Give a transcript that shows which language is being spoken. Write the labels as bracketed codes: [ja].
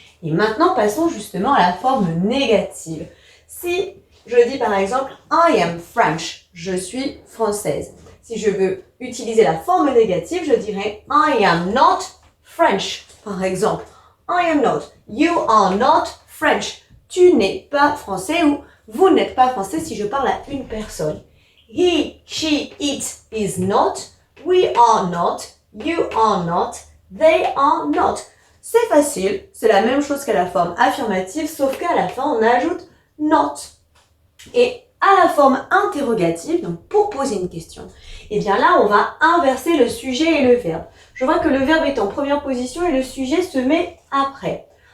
[fr] Et maintenant, passons justement à la forme négative. Si je dis par exemple « [en] I am French [fr] », je suis française. Si je veux utiliser la forme négative, je dirais « [en] I am not French ». [fr] Par exemple, [en] « I am not »,« You are not French ». [fr] Tu n'es pas français ou « Vous n'êtes pas français » si je parle à une personne. [en] « He, she, it is not »,« We are not », You are not, they are not. [fr] C'est facile, c'est la même chose qu'à la forme affirmative, sauf qu'à la fin, on ajoute not. Et à la forme interrogative, donc pour poser une question, et bien là, on va inverser le sujet et le verbe. Je vois que le verbe est en première position et le sujet se met après.